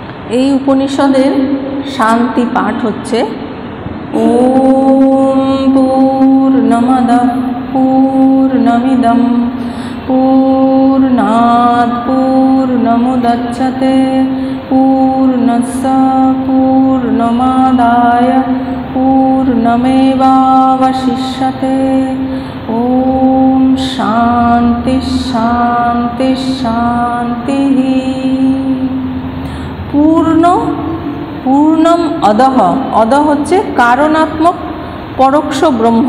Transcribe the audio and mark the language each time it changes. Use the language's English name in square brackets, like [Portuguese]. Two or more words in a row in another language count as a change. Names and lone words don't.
[Bangla] এই উপনিষদের শান্তি পাঠ হচ্ছে [Sanskrit] ॐ पूर्णमदः पूर्णमिदं पूर्णात् पूर्णमुदच्यते पूर्णस्य पूर्णमादाय पूर्णमेवावशिष्यते। ॐ शान्ति शान्ति शान्ति। पूर्णम् अदः, [Bangla] অদহ হচ্ছে কারণাত্মক পরোক্ষ ব্রহ্ম।